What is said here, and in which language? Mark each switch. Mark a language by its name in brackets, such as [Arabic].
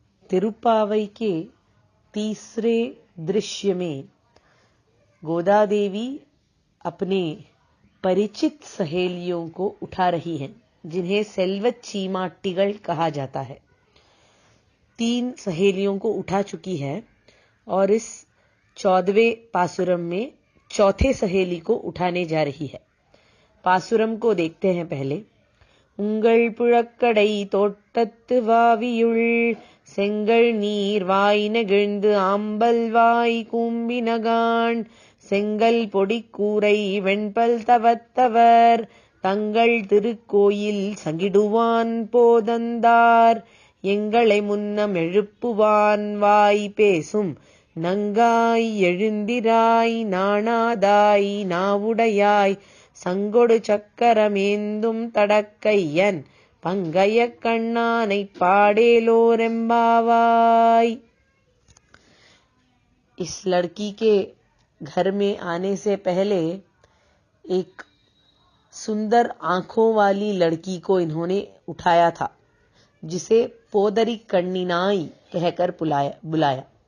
[Hindi] तिरुप्पावई के तीसरे दृश्य में गोदा देवी अपने परिचित सहेलियों को उठा रही हैं, जिन्हें सेल्वत चीमाट्टिगल कहा जाता है. 3 सहेलियों को उठा चुकी है और इस 14वें पासुरम में चौथे सहेली को उठाने जा रही है. पासुरम को देखते हैं पहले. [Tamil] உங்கள் புழக்கடை தோட்டத்து வாவியுள் செங்கல் நீர் வாய் நெகிழ்ந்து ஆம்பல் வாய் கூம்பினகான் செங்கல் பொடிக்கூரை வெண்பல் தவத்தவர் தங்கள் திருக்கோயில் சங்கிடுவான் போதந்தார். எங்களை முன்னம் எழுப்புவான் வாய் பேசும் நங்காய் எழுந்திராய் நாணாதாய் நாவுடையாய் சங்கொடு சக்கரமேந்தும் தடக்கையன் பங்கய கண்ணானை पाडेलोरेम्बावाई. [Hindi] इस लड़की के घर में आने से पहले एक सुंदर आंखों वाली लड़की को इन्होंने उठाया था, जिसे पोदरी कन्निनाई कहकर बुलाया.